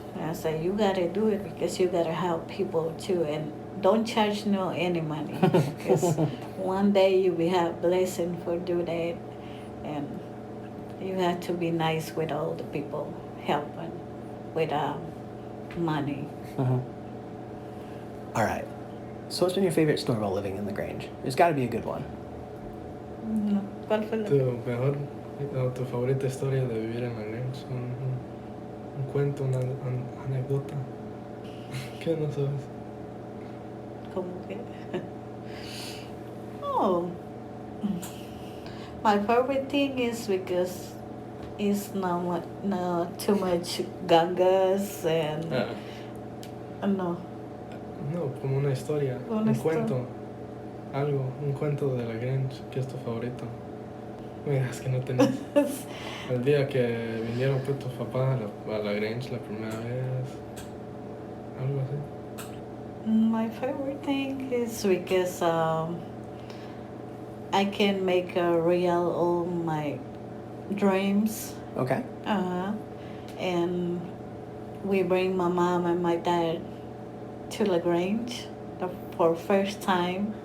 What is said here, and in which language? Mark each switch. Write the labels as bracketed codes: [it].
[en] And I say, you gotta do it because you gotta help people too, and don't charge any money, because one day you will have blessing for do that, and you have to be nice with all the people helping with money. All right. So what's been your favorite story while living in LaGrange? There's got to be a good one. [es] ¿Cuál fue la- tu favorita historia de vivir en LaGrange, un cuento, una anécdota. ¿Qué no sabes? ¿Cómo que? [en] Oh, my favorite thing is because it's not too much gangas and no. [es] No, como una historia, Una un historia. cuento, algo, un cuento de LaGrange, que es tu favorito. Me digas que no tenés. El día que vinieron pues, tus papás a LaGrange la primera vez, algo así. [en] My favorite thing is because I can make a real all my dreams. Okay. And we bring my mom and my dad to LaGrange for first time.